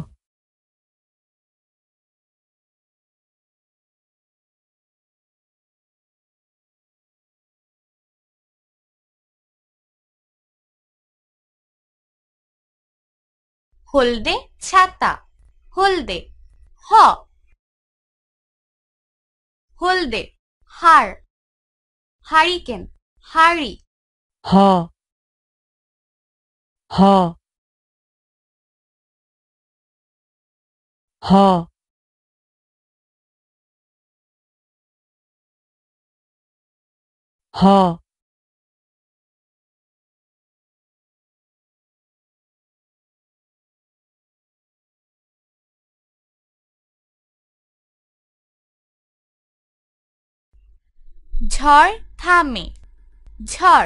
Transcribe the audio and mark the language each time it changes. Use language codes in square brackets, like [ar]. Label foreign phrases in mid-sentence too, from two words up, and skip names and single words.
[bn] হলদে ছাতা, হলদে। হ, হলদে হাড়, হারিকেন, হাড়ি। হ, হ, হ, হ। ঝড় থামে, ঝড়।